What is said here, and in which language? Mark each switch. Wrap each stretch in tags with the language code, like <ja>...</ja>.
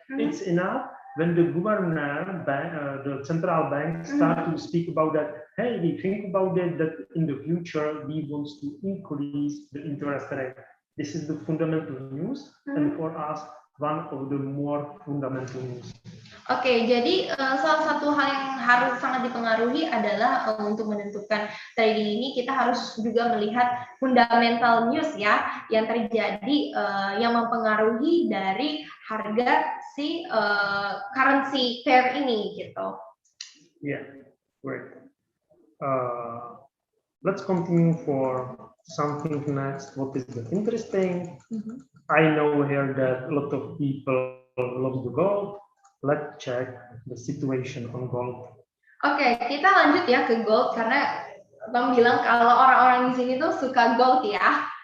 <en>It's enough when the governor, the central bank, start to speak about that. Hey, we think about it that in the future we want to increase the interest rate. This is the fundamental news, and for us, one of the more fundamental news.</en> <id>Jadi salah satu hal yang harus sangat dipengaruhi adalah untuk menentukan trading ini kita harus juga melihat fundamental news ya yang terjadi yang mempengaruhi dari harga si currency pair ini gitu.</id> <en>Great. Let's continue for something next. What is the interesting? I know here that a lot of people love the gold. Let's check the situation on gold.</en> <id>Kita lanjut ya ke gold karena Bang bilang kalau orang-orang di sini tuh suka gold ya.</id>